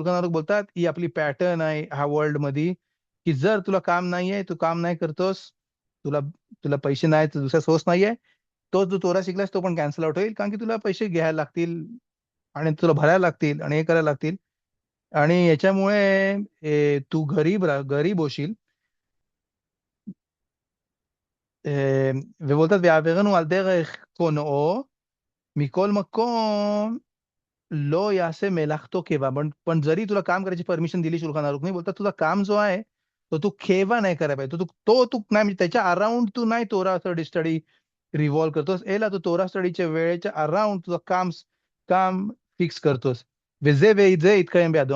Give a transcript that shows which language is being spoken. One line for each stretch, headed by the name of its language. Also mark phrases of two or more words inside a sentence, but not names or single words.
Marathi: शुल्खान आरूख बोलतात ही आपली पॅटर्न आहे ह्या वर्ल्ड मध्ये, की जर तुला काम नाहीये, तू काम नाही करतोस, तुला तुला पैसे नाही, दुसरा सोर्स नाहीये, तो जो तोरा शिकलास तो पण
English: cancel out
Marathi: होईल, कारण की तुला पैसे घ्यायला लागतील आणि तुला भरायला लागतील आणि हे करायला लागतील. आणि याच्यामुळे तू गरीब होशील.
Hebrew: ובולטת ויעבירנו על דרך קונאו, מכל מקום לא יעשה מלאכתו केवा.
Marathi: पण जरी तुला काम करायची परमिशन दिली शुल्खान आरूखने, बोलतात तुझा काम जो आहे तो तू केवा नाही करायला पाहिजे. तू नाही, म्हणजे त्याच्या अराउंड तू नाही तोरा स्टडी रिव्हॉल्व करतोस, एला तू तोरा स्टडीच्या वेळेच्या अराउंड तुझं काम फिक्स करतोस. जे इतकं बेदो.